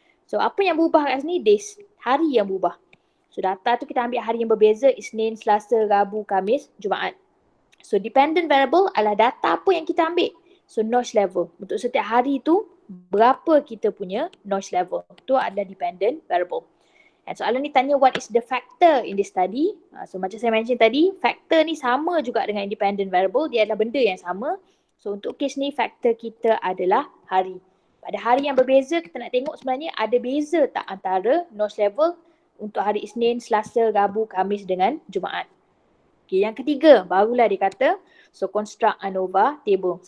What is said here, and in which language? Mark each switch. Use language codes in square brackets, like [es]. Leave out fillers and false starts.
[ms] So apa yang berubah kat sini? Days, hari yang berubah. So data tu kita ambil hari yang berbeza, Isnin, Selasa, Rabu, Khamis, Jumaat. So dependent variable adalah data apa yang kita ambil. So noise level, untuk setiap hari tu berapa kita punya noise level. Itu adalah dependent variable. [en] And [ms] soalan ni tanya [en] what is the factor in this study. [ms] So macam saya mention tadi, factor ni sama juga dengan independent variable. Dia adalah benda yang sama. So untuk kes ni factor kita adalah hari. Pada hari yang berbeza kita nak tengok sebenarnya ada beza tak antara noise level untuk hari Isnin, Selasa, Rabu, Khamis dengan Jumaat. Okay, yang ketiga barulah dia kata [en] so construct ANOVA table.